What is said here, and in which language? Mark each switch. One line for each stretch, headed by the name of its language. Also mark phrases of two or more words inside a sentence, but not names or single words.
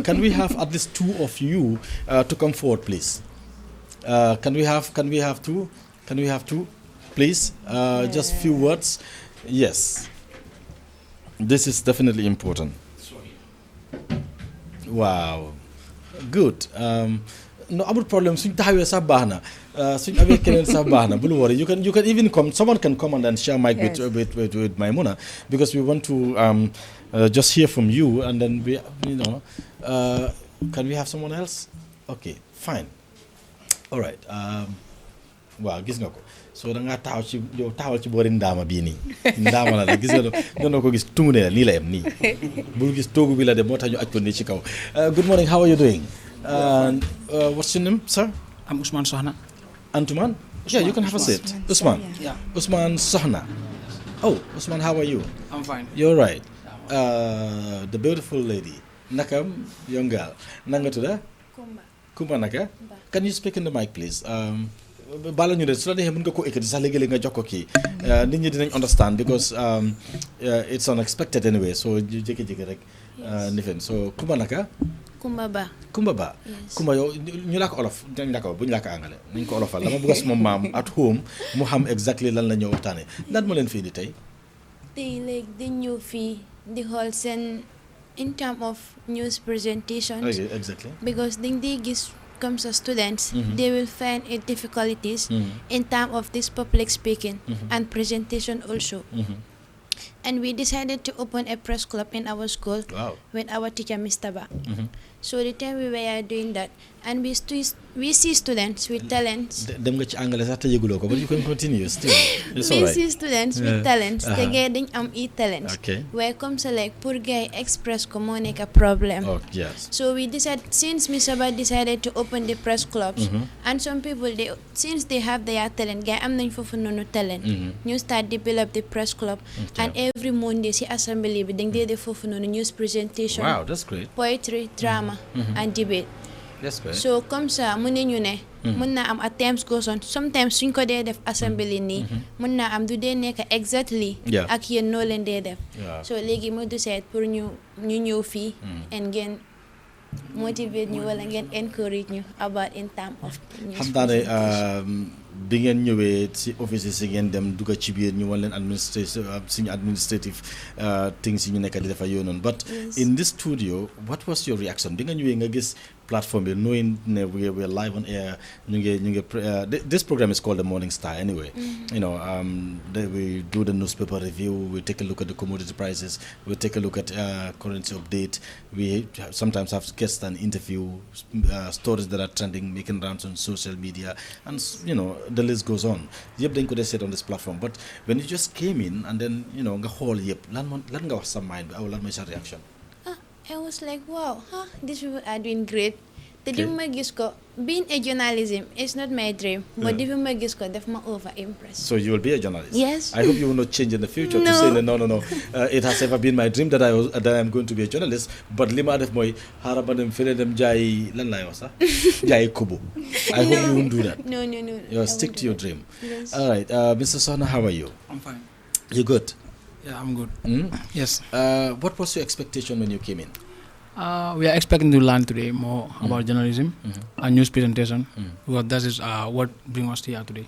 English: Can we have at least two of you to come forward, please? Can we have two? Can we have two, please? Just few words. Yes. This is definitely important. Wow, good. No,
Wolof: amul problem. Suñ taxawee sax baax na. Suñ amee keneen sax baax na.
English: Bul worry. You can even come. Someone can come and share mic Yes. with Maimuna, because we want to just hear from you, and then we, can we have someone else? Okay, fine. All right.
Wolof: Waaw gis nga ko. So da ngaa taxawal ci boori ndaama bii nii. Ndaama la gis nga ko gis tungu ne la nii la yem nii. Bul gis toogu bi la de moo tax ñu aj ko nii ci kaw.
English: Good morning, how are you doing? What's your name, sir? I'm Usman Sohna. Antuman? Yeah, you can have a seat. Usman. Yeah. Usman Sohna. Oh, Usman, how are you? I'm fine. You're right. The beautiful lady. Nakam, young girl.
Wolof: Nanga tuda? Kumba naka?
English: Can you speak in the mic, please?
Wolof: Bala ñu de su la neexee mën nga ko ekkati sax léegi-léegi nga jox ko kii nit ñi dinañ
English: understand because it's unexpected anyway, so
Wolof: ñu jékki-jékki rek nifen so Kumba naka? Kumba Ba. Kumba Ba. Kumba yow ñu làkk olof dañ làkk bu ñu làkk angale nañ ko olofal dama bëgg suma maam
English: at home
Wolof: mu xam exactly lan la ñëw waxtaane lan moo leen fii di tey. Tey léegi dañ ñëw fii di xool seen
English: in terms of news presentations. Okay, exactly. Because
Wolof: dañ dee gis comme sa
English: students, they will find it difficulties in terms of this public speaking and presentation also. And we decided to open a press club in our school with our teacher, Mr. Ba. So the time we were doing that, and we see students with talents.
Wolof: Dem nga ci angale sax te yëguloo ko,
English: but you can continue still. It's all We right. see students with talents.
Wolof: Te gay dañ am talents.
English: Okay. Where comes like
Wolof: pour gay express ko moo nekk a problem.
English: Oh, yes. So we decided, since Mr. Ba decided to open the press clubs, and some people since they have their talent,
Wolof: gay am nañ fofu nonu talent.
English: Ñu start develop the press club, and every Monday
Wolof: si assembly bi dañ dee def fofu nonu
English: news presentation. Wow, that's great. Poetry, drama, and debate. That's great.
Wolof: So
French: comme ça
Wolof: mu ne ñu ne mën naa am
English: at times goes on sometimes
Wolof: suñ ko dee def assembly nii mën naa am du dee nekk exactly ak yéen noo leen dee def so léegi mu du seet pour ñu ñëw fii and ngeen motivate ñu wala ngeen encourage ñu
English: about in terms of news
Wolof: xam naa ne bi ngeen ñëwee si office si ngeen dem dugg ci biir ñu wan leen
English: administrative things
Wolof: yi ñu nekk di defa yooyu noonu
English: but in this studio what was your reaction
Wolof: bi nga ñëwee nga gis platform bi
English: knowing we're live on air this program is called the Morning Star anyway. We do the newspaper review, we take a look at the commodity prices, we take a look at currency update, we sometimes have guests and interview stories that are trending, making rounds on social media, and the list goes on. Yep,
Wolof: dañ ko dee
English: set on this platform, but when you just came in and then
Wolof: nga xool yëpp lan nga wax sa mind bi aw lan mooy sa reaction.
English: I was like, wow, these people are doing great. The being a journalism is not my dream, but
Wolof: def ma
English: over impressed. So you will be a journalist? Yes. I hope you will not change in the future to say no. It has ever been my dream that I am going to be a journalist, but
Wolof: lima def moy haraba dem fele dem jaay lan lay wax sax jaay kubu.
English: I hope you won't do that. No. You stick to your dream. Yes. All right, Mr. Sohna, how are you? I'm fine. You good? Yeah, I'm good. Yes. What was your expectation when you came in? We are expecting to learn today more about journalism and news presentation because that is what brings us here today.